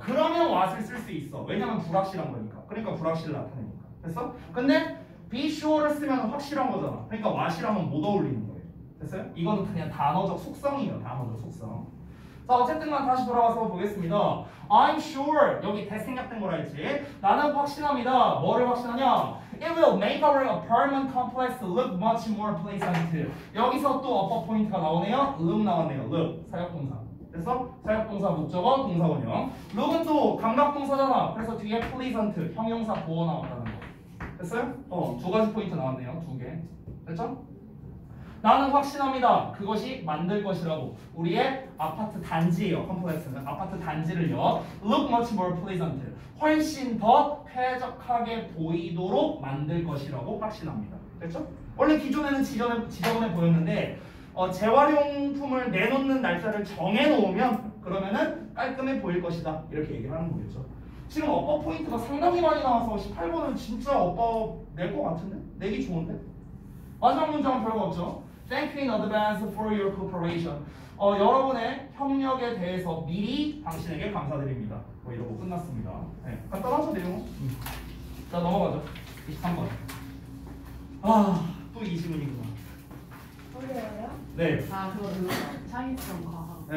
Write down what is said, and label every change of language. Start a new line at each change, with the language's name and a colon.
Korean: 그러면 what을 쓸 수 있어. 왜냐면 불확실한 거니까. 그러니까 불확실을 나타내니까. 됐어? 근데
English: be sure
Korean: 를 쓰면 확실한 거잖아. 그러니까 what이랑은 못 어울리는 거예요. 됐어요? 이거는 그냥 단어적 속성이에요. 단어적 속성. 자 어쨌든간 다시 돌아와서 보겠습니다.
English: I'm sure
Korean: 여기 대생략된 거라 했지. 나는 확신합니다. 뭐를 확신하냐?
English: It will make our apartment complex look much more pleasant.
Korean: 여기서 또 어퍼 포인트가 나오네요. look 나왔네요. look 사역동사. 그래서 사역동사 목적어 동사원형. look은 또 감각동사잖아. 그래서 뒤에 pleasant 형용사 보어 나왔다는 거. 됐어요? 두 가지 포인트 나왔네요. 두 개. 됐죠? 나는 확신합니다. 그것이 만들 것이라고. 우리의 아파트 단지예요. 컴플렉스는 아파트 단지를요.
English: Look much more pleasant.
Korean: 훨씬 더 쾌적하게 보이도록 만들 것이라고 확신합니다. 됐죠? 원래 기존에는 지저분해 보였는데 재활용품을 내놓는 날짜를 정해놓으면 그러면은 깔끔해 보일 것이다. 이렇게 얘기를 하는 거겠죠. 지금 어법 포인트가 상당히 많이 나와서 18번은 진짜 어법 낼 것 같은데? 내기 좋은데? 마지막 문장은 별거 없죠.
English: Thank you in advance for your cooperation.
Korean: 여러분의 협력에 대해서 미리 당신에게 감사드립니다. 뭐 이러고 끝났습니다. 네, 간단하죠 내용은? 자 넘어가죠. 23번. 또 이 질문이구나. 어려워요? 네. 그거 창의성 과학.